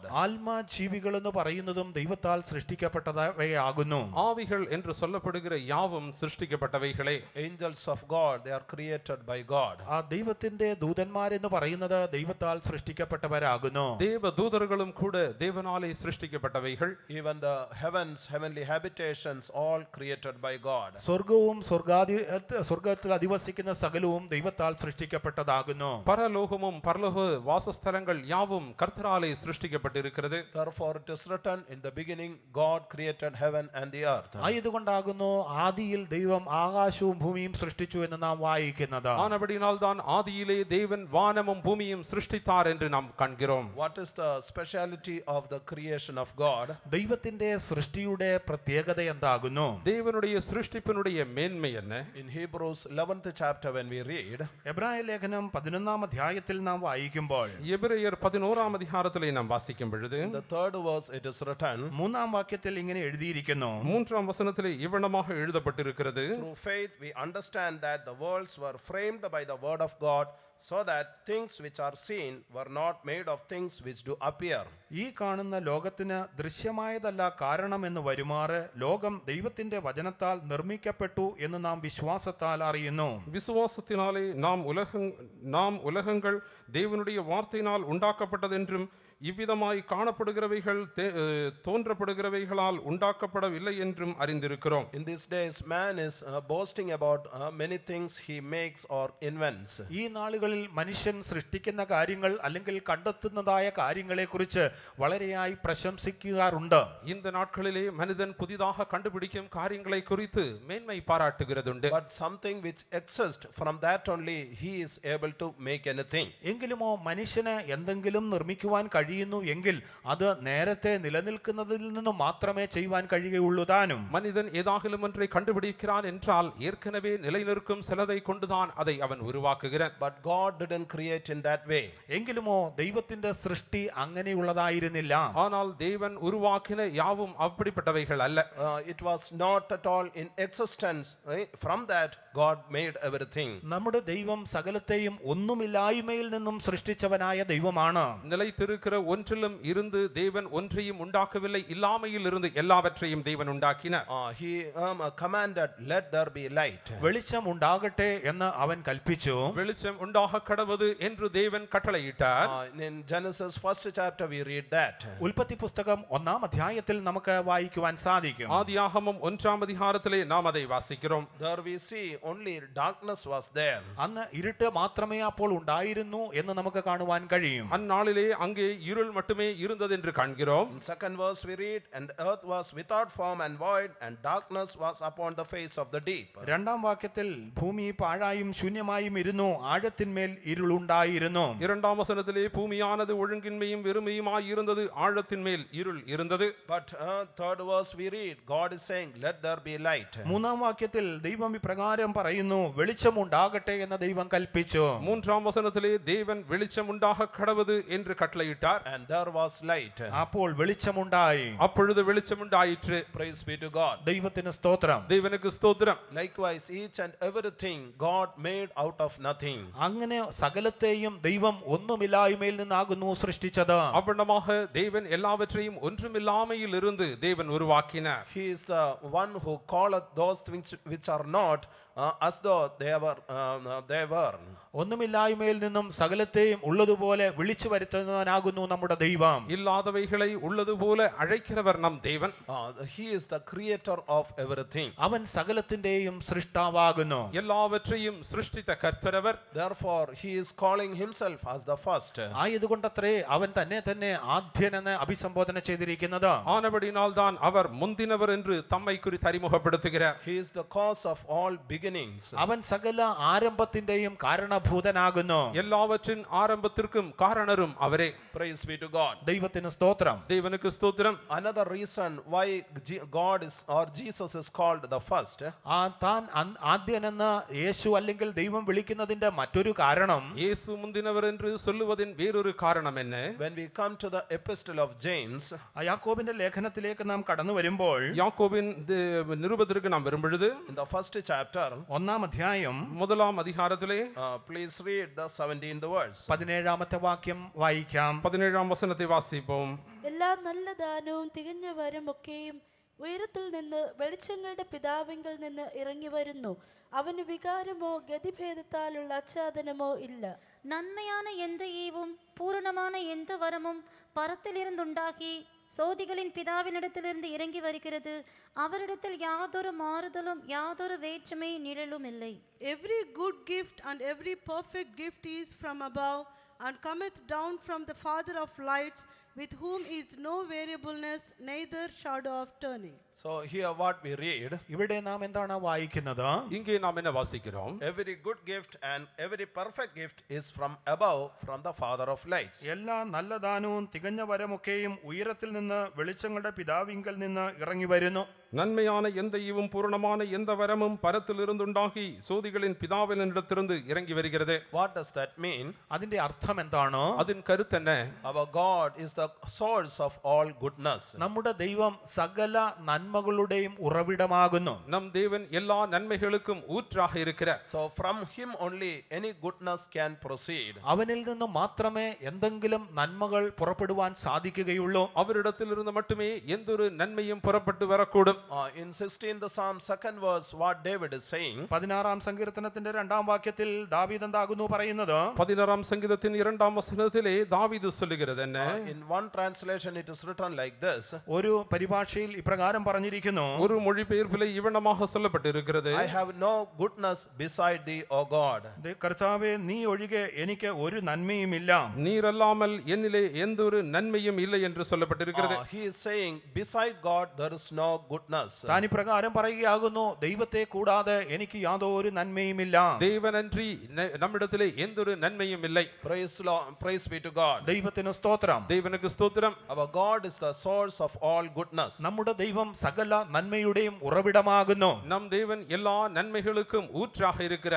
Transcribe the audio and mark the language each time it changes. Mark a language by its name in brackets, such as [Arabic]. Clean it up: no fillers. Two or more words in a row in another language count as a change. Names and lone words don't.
[Malayalam] ആത്മാ ജീവികൾ എന്ന് പറയുന്നതും ദൈവത്താൽ സൃഷ്ടിക്കപ്പെട്ടവയാകുന്നു. [Tamil] ஆவிகள் என்று சொல்லப்படுகிற யாவும் சிருஷ்டிக்கப்பட்டவைகளே. [English] Angels of God, they are created by God. [Malayalam] ആ ദൈവത്തിന്റെ ദൂതന്മാരെന്ന് പറയുന്നത് ദൈവത്താൽ സൃഷ്ടിക്കപ്പെട്ടവരാകുന്നു. [Tamil] தேவதூதர்களும் கூட தேவனாலே சிருஷ்டிக்கப்பட்டவைகள். [English] Even the heavens, heavenly habitations, all created by God. [Malayalam] സ്വർഗവും സ്വർഗത്തിൽ അധിവസിക്കുന്ന സകലവും ദൈവത്താൽ സൃഷ്ടിക്കപ്പെട്ടതാകുന്നു. [Tamil] பரலோகமும் பரலோக வாசஸ்தலங்கள் யாவும் கர்த்தராலே சிருஷ்டிக்கப்பட்டிருக்கிறது. [English] Therefore it is written, in the beginning God created heaven and the earth. [Malayalam] ആയതുകൊണ്ടാകുന്നു ആദിയിൽ ദൈവം ആകാശവും ഭൂമിയും സൃഷ്ടിച്ചു എന്ന് നാം വായിക്കുന്നത്. [Tamil] ஆனபடினால் தான் ஆதியிலே தேவன் வானமும் பூமியும் சிருஷ்டித்தார் என்று நாம் காண்கிறோம். [English] What is the speciality of the creation of God? [Malayalam] ദൈവത്തിന്റെ സൃഷ്ടിയുടെ പ്രത്യേകത എന്താകുന്നു? [Tamil] தேவனுடைய சிருஷ்டிப்பினுடைய மேன்மை என்ன? [English] In Hebrews 11th chapter when we read, [Malayalam] എബ്രായ ലേഖനം 11-ാം അധ്യായത്തിൽ നാം വായിക്കുമ്പോൾ [Tamil] எபிரேயர் 11-ஆம் அதிகாரத்திலே நாம் வாசிக்கும் பொழுது [English] in the third verse it is written, [Malayalam] 3-ാം വാക്യത്തിൽ ഇങ്ങനെ എഴുതിയിരിക്കുന്നു. [Tamil] 3-ஆம் வசனத்திலே இவ்வண்ணமாக எழுதப்பட்டிருக்கிறது. [English] through faith we understand that the worlds were framed by the word of God, so that things which are seen were not made of things which do appear. [Malayalam] ഈ കാണുന്ന ലോകത്തിന് ദൃശ്യമായതല്ല കാരണമെന്ന് വരുമാറ് ലോകം ദൈവത്തിന്റെ വചനത്താൽ നിർമ്മിക്കപ്പെട്ടു എന്ന് നാം വിശ്വാസത്താൽ അറിയുന്നു. [Tamil] விசுவாசத்தினாலே நாம் உலகங்கள் தேவனுடைய வார்த்தையினால் உண்டாக்கப்பட்டதென்றும் இவ்விதமாய் காணப்படுகிறவைகள் தோன்றப்படுகிறவைகளால் உண்டாக்கப்படவில்லை என்றும் அறிந்திருக்கிறோம். [English] In these days man is boasting about many things he makes or invents. [Malayalam] ഈ നാളുകളിൽ മനുഷ്യൻ സൃഷ്ടിക്കുന്ന കാര്യങ്ങൾ അല്ലെങ്കിൽ കണ്ടെത്തുന്നതായ കാര്യങ്ങളെക്കുറിച്ച് വളരെയായി പ്രശംസിക്കാറുണ്ട്. [Tamil] இந்த நாட்களிலே மனிதன் புதிதாக கண்டுபிடிக்கும் காரியங்களை குறித்து மேன்மை பாராட்டுகிறதுண்டு. [English] But something which exists, from that only he is able to make anything. [Malayalam] എങ്കിലുമോ മനുഷ്യന് എന്തെങ്കിലും നിർമ്മിക്കുവാൻ കഴിയുന്നു എങ്കിൽ അത് നേരത്തെ നിലനിൽക്കുന്നതിൽ നിന്നും മാത്രമേ ചെയ്യുവാൻ കഴിയുകയുള്ളൂ താനും. [Tamil] மனிதன் ஏதாகிலும் ஒன்றை கண்டுபிடிக்கிறான் என்றால் ஏற்கனவே நிலைநிற்கும் சிலதை கொண்டுதான் அதை அவன் உருவாக்குகிறான். [English] But God didn't create in that way. [Malayalam] എങ്കിലുമോ ദൈവത്തിന്റെ സൃഷ്ടി അങ്ങനെയുള്ളതായിരുന്നില്ല. [Tamil] ஆனால் தேவன் உருவாக்கின யாவும் அப்படிப்பட்டவைகள் அல்ல. [English] It was not at all in existence. From that God made everything. [Malayalam] നമ്മുടെ ദൈവം സകലത്തെയും ഒന്നുമില്ലായ്മയിൽ നിന്നും സൃഷ്ടിച്ചവനായ ദൈവമാണ്. [Tamil] நிலைத்திருக்கிற ஒன்றிலும் இருந்து தேவன் ஒன்றையும் உண்டாக்கவில்லை, இல்லாமையில் இருந்து எல்லாவற்றையும் தேவன் உண்டாக்கினார். [English] He commanded, let there be light. [Malayalam] വെളിച്ചം ഉണ്ടാകട്ടെ എന്ന് അവൻ കൽപ്പിച്ചു. [Tamil] வெளிச்சம் உண்டாக கடவது என்று தேவன் கட்டளையிட்டார். [English] In Genesis 1st chapter we read that. [Malayalam] ഉൽപ്പത്തി പുസ്തകം 1-ാം അധ്യായത്തിൽ നമുക്ക് വായിക്കുവാൻ സാധിക്കും. [Tamil] ஆதியாகமம் 1-ஆம் அதிகாரத்திலே நாம் அதை வாசிக்கிறோம். [English] There we see only darkness was there. [Malayalam] അന്ന് ഇരുട്ട് മാത്രമേ അപ്പോൾ ഉണ്ടായിരുന്നു എന്ന് നമുക്ക് കാണുവാൻ കഴിയും. [Tamil] அந்நாளிலே அங்கே இருள் மட்டுமே இருந்தது என்று காண்கிறோம். [English] In second verse we read, and the earth was without form and void, and darkness was upon the face of the deep. [Malayalam] രണ്ടാം വാക്യത്തിൽ ഭൂമി പാഴായും ശൂന്യമായും ഇരുന്നു, ആഴത്തിന്മേൽ ഇരുളുണ്ടായിരുന്നു. [Tamil] இரண்டாம் வசனத்திலே பூமியானது ஒழுங்கின்மையும் வெறுமையுமாய் இருந்தது, ஆழத்தின் மேல் இருள் இருந்தது. [English] But third verse we read, God is saying, let there be light. [Malayalam] മൂന്നാം വാക്യത്തിൽ ദൈവം ഇപ്രകാരം പറയുന്നു, വെളിച്ചമുണ്ടാകട്ടെ എന്ന് ദൈവം കൽപ്പിച്ചു. [Tamil] மூன்றாம் வசனத்திலே தேவன் வெளிச்சம் உண்டாக கடவது என்று கட்டளையிட்டார். [English] And there was light. [Malayalam] അപ്പോൾ വെളിച്ചമുണ്ടായി. [Tamil] அப்பொழுது வெளிச்சம் உண்டாயிற்று. [English] Praise be to God. [Malayalam] ദൈവത്തിന് സ്തോത്രം. [Tamil] தேவனுக்கு ஸ்தோத்திரம். [English] Likewise, each and everything God made out of nothing. [Malayalam] അങ്ങനെ സകലത്തെയും ദൈവം ഒന്നുമില്ലായ്മയിൽ നിന്നാകുന്നു സൃഷ്ടിച്ചത്. [Tamil] அவ்வண்ணமாக தேவன் எல்லாவற்றையும் ஒன்றுமில்லாமையில் இருந்து தேவன் உருவாக்கினார். [English] He is the one who calleth those things which are not as though they were. [Malayalam] ഒന്നുമില്ലായ്മയിൽ നിന്നും സകലത്തെയും ഉള്ളതുപോലെ വിളിച്ചു വരുത്തുന്നവനാകുന്നു നമ്മുടെ ദൈവം. [Tamil] இல்லாதவைகளை உள்ளது போல அழைக்கிறவர் நம் தேவன். [English] He is the creator of everything. [Malayalam] അവൻ സകലത്തിന്റെയും സൃഷ്ടാവാകുന്നു. [Tamil] எல்லாவற்றையும் சிருஷ்டித்த கர்த்தரவர். [English] Therefore, he is calling himself as the first. [Malayalam] ആയതുകൊണ്ടത്രേ അവൻ തന്നെ ആദ്യനെന്ന് അഭിസംബോധന ചെയ്തിരിക്കുന്നത്. [Tamil] ஆனபடினால் தான் அவர் முந்தினவர் என்று தம்மை குறித்து அறிமுகப்படுத்துகிறார். [English] He is the cause of all beginnings. [Malayalam] അവൻ സകല ആരംഭത്തിന്റെയും കാരണഭൂതനാകുന്നു. [Tamil] எல்லாவற்றின் ஆரம்பத்திற்கும் காரணரும் அவரே. [English] Praise be to God. [Malayalam] ദൈവത്തിന് സ്തോത്രം. [Tamil] தேவனுக்கு ஸ்தோத்திரம். [English] Another reason why God is or Jesus is called the first. [Malayalam] താൻ ആദ്യനെന്ന് യേശു അല്ലെങ്കിൽ ദൈവം വിളിക്കുന്നതിന്റെ മറ്റൊരു കാരണം, [Tamil] இயேசு முந்தினவர் என்று சொல்லுவதின் வேறொரு காரணம் என்ன? [English] When we come to the epistle of James, [Malayalam] യാക്കോബിന്റെ ലേഖനത്തിലേക്ക് നാം കടന്നു വരുമ്പോൾ, [Tamil] யாக்கோபின் நிருபத்திற்கு நாம் வரும்பொழுது [English] in the first chapter, [Malayalam] ഒന്നാം അധ്യായം [Tamil] முதலாம் அதிகாரத்திலே [English] please read the 17th verse. [Malayalam] 17ാമത്തെ വാക്യം വായിക്കാം. [Tamil] 17ஆம் வசனத்தை வாசிப்போம். [Malayalam] എല്ലാ നല്ല ദാനവും തികഞ്ഞ വരമൊക്കെയും ഉയരത്തിൽ നിന്ന് വെളിച്ചങ്ങളുടെ പിതാവിങ്കിൽ നിന്ന് ഇറങ്ങി വരുന്നു. അവന് വികാരമോ ഗതിഭേദത്താലുള്ള ആച്ഛാദനമോ ഇല്ല. [Tamil] நன்மையான எந்த ஈவும் பூரணமான எந்த வரமும் பரத்திலிருந்துண்டாகி சோதிகளின் பிதாவினிடத்திலிருந்து இறங்கி வருகிறது. அவரிடத்தில் யாதொரு மாறுதலும் யாதொரு வேற்றுமை நிழலும் இல்லை. [English] Every good gift and every perfect gift is from above and cometh down from the Father of lights, with whom is no variableness, neither shadow of turning. So here what we read, [Malayalam] ഇവിടെ നാം എന്താണ് വായിക്കുന്നത്? [Tamil] இங்கே நாம் என்ன வாசிக்கிறோம்? [English] every good gift and every perfect gift is from above, from the Father of lights. [Malayalam] എല്ലാ നല്ല ദാനവും തികഞ്ഞ വരമൊക്കെയും ഉയരത്തിൽ നിന്ന് വെളിച്ചങ്ങളുടെ പിതാവിങ്കൽ നിന്ന് ഇറങ്ങി വരുന്നു. [Tamil] நன்மையான எந்த ஈவும் பூரணமான எந்த வரமும் பரத்திலிருந்து உண்டாகி சோதிகளின் பிதாவினிடத்திலிருந்து இறங்கி வருகிறது. [English] What does that mean? [Malayalam] അതിന്റെ അർത്ഥം എന്താണ്? [Tamil] அதன் கருத்து என்ன? [English] Our God is the source of all goodness. [Malayalam] നമ്മുടെ ദൈവം സകല നന്മകളുടെയും ഉറവിടമാകുന്നു. [Tamil] நம் தேவன் எல்லா நன்மைகளுக்கும் ஊற்றாக இருக்கிறார். [English] So from him only any goodness can proceed. [Malayalam] അവനിൽ നിന്ന് മാത്രമേ എന്തെങ്കിലും നന്മകൾ പുറപ്പെടുവാൻ സാധിക്കുകയുള്ളൂ. [Tamil] அவரிடத்திலிருந்து மட்டுமே எந்த ஒரு நன்மையும் புறப்பட்டு வரக்கூடும். [English] In 16th Psalm 2nd verse, what David is saying, [Malayalam] 16ാം സങ്കീർത്തനത്തിന്റെ 2ാം വാക്യത്തിൽ ദാവീദ് എന്താകുന്നു പറയുന്നത്? [Tamil] 16ஆம் சங்கீதத்தின் 2ஆம் வசனத்திலே தாவீது சொல்லுகிறது என்ன? [English] in one translation it is written like this, [Malayalam] ഒരു പരിഭാഷയിൽ ഇപ്രകാരം പറഞ്ഞിരിക്കുന്നു. [Tamil] ஒரு மொழிபெயர்ப்பிலே இவனமாக சொல்லப்பட்டிருக்கிறது. [English] I have no goodness beside thee, O God. [Malayalam] കർത്താവേ, നീ ഒഴികെ എനിക്ക് ഒരു നന്മയുമില്ല. [Tamil] நீர் அல்லாமல் என்னிலே எந்த ஒரு நன்மையும் இல்லை என்று சொல்லப்பட்டிருக்கிறது. [English] He is saying beside God there is no goodness. [Malayalam] താൻ ഇപ്രകാരം പറയുകയാകുന്നു, ദൈവത്തെ കൂടാതെ എനിക്ക് യാതൊരു നന്മയുമില്ല. [Tamil] தேவனன்றி நம்மிடத்திலே எந்த ஒரு நன்மையும் இல்லை. [English] Praise be to God. [Malayalam] ദൈവത്തിന് സ്തോത്രം. [Tamil] தேவனுக்கு ஸ்தோத்திரம். [English] Our God is the source of all goodness. [Malayalam] നമ്മുടെ ദൈവം സകല നന്മയുടെയും ഉറവിടമാകുന്നു. [Tamil] நம் தேவன் எல்லா நன்மைகளுக்கும் ஊற்றாக இருக்கிறார்.